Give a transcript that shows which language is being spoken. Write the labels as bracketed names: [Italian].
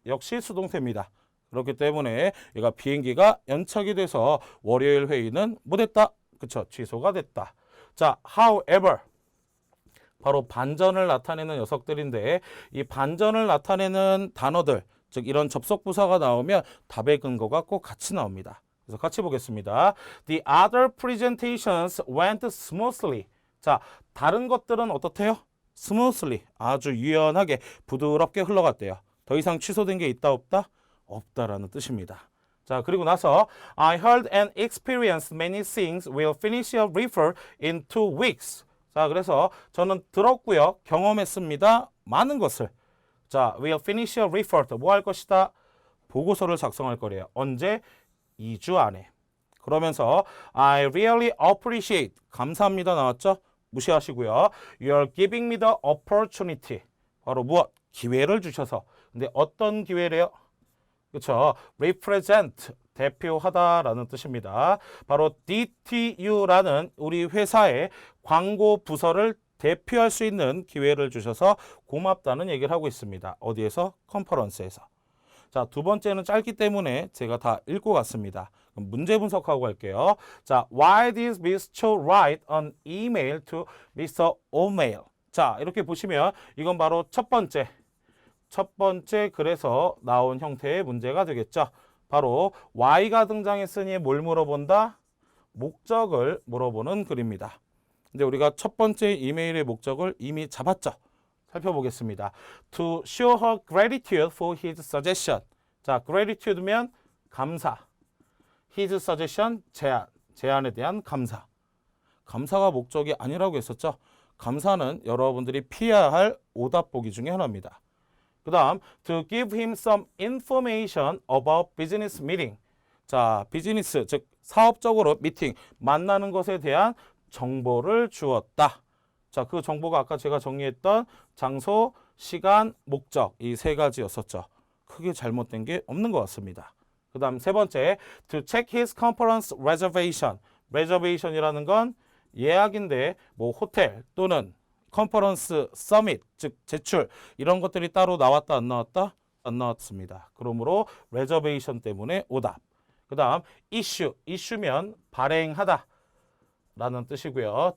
[Korean] 역시 수동태입니다. 그렇기 때문에 얘가 비행기가 연착이 돼서 월요일 회의는 못했다. 그쵸? 취소가 됐다. 자, however. 바로 반전을 나타내는 녀석들인데 이 반전을 나타내는 단어들, 즉 이런 접속 부사가 나오면 답의 근거가 꼭 같이 나옵니다. 그래서 같이 보겠습니다. [English] The other presentations went smoothly. [Korean] 자, 다른 것들은 어떻대요? smoothly, 아주 유연하게 부드럽게 흘러갔대요. 더 이상 취소된 게 있다 없다? 없다라는 뜻입니다. 자, 그리고 나서 [English] I heard and experienced many things. We'll finish a refer in 2 weeks. [Korean] 자, 그래서 저는 들었고요, 경험했습니다. 많은 것을. 자, [English] we'll finish a report. [Korean] 뭐 할 것이다? 보고서를 작성할 거래요. 언제? 2주 안에. 그러면서 [English] I really appreciate. [Korean] 감사합니다 나왔죠? 무시하시고요. [English] You're giving me the opportunity. [Korean] 바로 무엇? 기회를 주셔서. 근데 어떤 기회래요? 그렇죠. represent. 대표하다라는 뜻입니다. 바로 DTU라는 우리 회사의 광고 부서를 대표할 수 있는 기회를 주셔서 고맙다는 얘기를 하고 있습니다. 어디에서? 컨퍼런스에서. 자, 두 번째는 짧기 때문에 제가 다 읽고 갔습니다. 그럼 문제 분석하고 갈게요. [English] 자, why did Mr. write an email to Mr. O'Mail? [Korean] 자, 이렇게 보시면 이건 바로 첫 번째 글에서 나온 형태의 문제가 되겠죠. 바로 why가 등장했으니 뭘 물어본다? 목적을 물어보는 글입니다. 근데 우리가 첫 번째 이메일의 목적을 이미 잡았죠. 살펴보겠습니다. [English] To show her gratitude for his suggestion. [Korean] 자, gratitude면 감사. [English] His suggestion, [Korean] 제안에 대한 감사. 감사가 목적이 아니라고 했었죠. 감사는 여러분들이 피해야 할 오답보기 중에 하나입니다. 그 다음, [English] to give him some information about business meeting. [Korean] 자, 비즈니스, 즉 사업적으로 미팅, 만나는 것에 대한 정보를 주었다. 자, 그 정보가 아까 제가 정리했던 장소, 시간, 목적 이 세 가지였었죠. 크게 잘못된 게 없는 것 같습니다. 그 다음 세 번째, [English] to check his conference reservation. [Korean] reservation이라는 건 예약인데 뭐 호텔 또는 컨퍼런스 서밋, 즉 제출 이런 것들이 따로 나왔다 안 나왔다? 안 나왔습니다. 그러므로 레저베이션 때문에 오답. 그 다음 이슈면 발행하다 라는 뜻이고요.